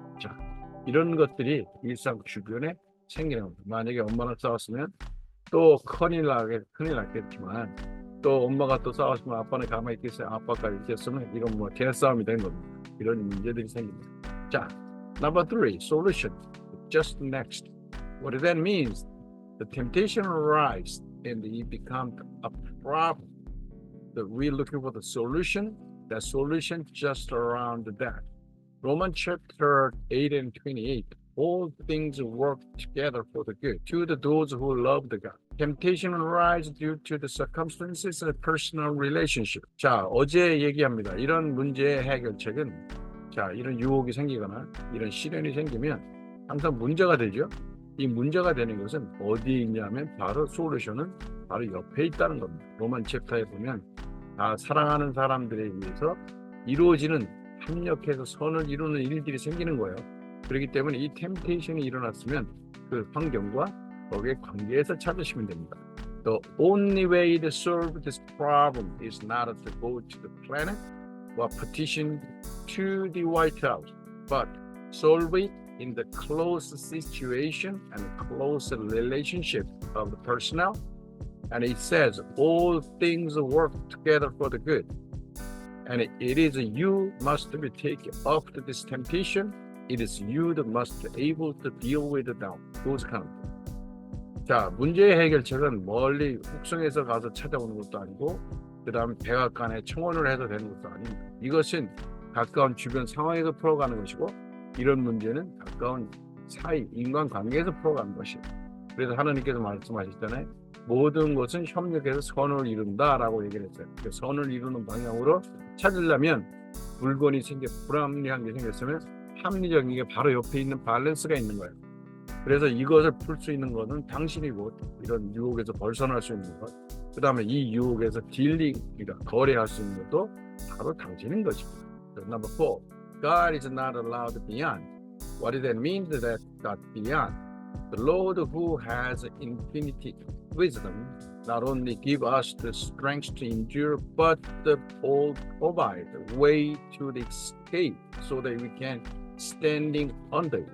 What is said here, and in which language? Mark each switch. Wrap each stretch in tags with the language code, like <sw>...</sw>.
<ko>자, 이런 것들이 일상 주변에 생기는 겁니다. 만약에 엄마랑 싸웠으면 또 큰일 났겠지만 또 엄마가 또 싸웠으면 아빠는 가만히 있겠어요. 아빠까지 있겠으면 이런 뭐 대싸움이 되는 겁니다. 이런 문제들이 생깁니다.</ko> <en>자, number 3, solution. Just next. What that means, the temptation arises and it becomes a problem. That we're looking for the solution. That solution just around that. Romans chapter 8 and 28. All things work together for the good to those who love the God. Temptation arises due to the circumstances of personal relationship.</en> <ko>자, 어제 얘기합니다. 이런 문제의 해결책은 자, 이런 유혹이 생기거나 이런 시련이 생기면 항상 문제가 되죠. 이 문제가 되는 것은 어디에 있냐면 바로 솔루션은 바로 옆에 있다는 겁니다. 로만 챕터에 보면 다 사랑하는 사람들에 의해서 이루어지는 협력해서 선을 이루는 일들이 생기는 거예요. 그렇기 때문에 이 템테이션이 일어났으면 그 환경과 거기에 관계에서 찾으시면 됩니다.</ko> <en>The only way to solve this problem is not to go to the planet or petition to the White House, but solve it in the close situation and close relationship of the personnel. And it says all things work together for the good. And it is you must be taken off this temptation. It is you that must be able to deal with them. Those kind of things.</en> <ko>자, 문제의 해결책은 멀리 혹성에서 가서 찾아오는 것도 아니고 그 다음 백악관에 청원을 해서 되는 것도 아닙니다. 이것은 가까운 주변 상황에서 풀어가는 것이고 이런 문제는 가까운 사이, 인간관계에서 풀어가는 것이에요. 그래서 하나님께서 말씀하셨잖아요. 모든 것은 협력해서 선을 이룬다라고 얘기를 했어요. 그 선을 이루는 방향으로 찾으려면 물건이 불합리한 게 생겼으면 합리적인 게 바로 옆에 있는 밸런스가 있는 거예요. 그래서 이것을 풀 수 있는 것은 당신이고 이런 유혹에서 벗어날 수 있는 것, 그 다음에 이 유혹에서 그러니까 거래할 수 있는 것도 바로 당신인 것입니다.</ko> <en>Number 4, God is not allowed beyond. What does that mean that God beyond? The Lord who has infinite wisdom not only give us the strength to endure, but all provide a way to the escape so that we can standing under it.</en>